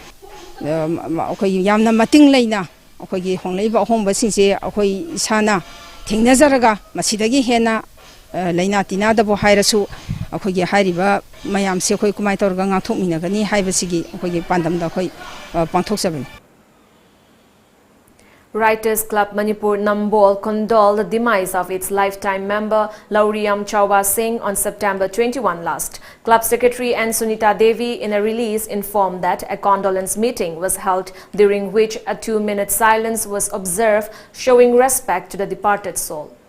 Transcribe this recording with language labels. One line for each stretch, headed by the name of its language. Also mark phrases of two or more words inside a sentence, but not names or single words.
Manipuri: yamna mating leina akhoi gi hongliba ahong basing se akhoi isana thingnazaraga masidagi hena laina tina dabo hairasu ꯑꯩꯈꯣꯏꯒꯤ ꯍꯥꯏꯔꯤꯕ ꯃꯌꯥꯝꯁꯦ ꯑꯩꯈꯣꯏ ꯀꯃꯥꯏ ꯇꯧꯔꯒ ꯉꯥꯛꯊꯣꯛꯃꯤꯟꯅꯒꯅꯤ ꯍꯥꯏꯕꯁꯤꯒꯤ ꯑꯩꯈꯣꯏꯒꯤ ꯄꯥꯟꯗꯝꯗ ꯑꯩꯈꯣꯏ ꯄꯥꯡꯊꯣꯛꯆꯕꯅꯤ
English: Writers Club Manipur Nambol condoled the demise of its lifetime member Lauriam Chauba Singh on September 21 last. Club Secretary N. Sunita Devi in a release informed that a condolence meeting was held during which a 2-minute silence was observed showing respect to the departed soul.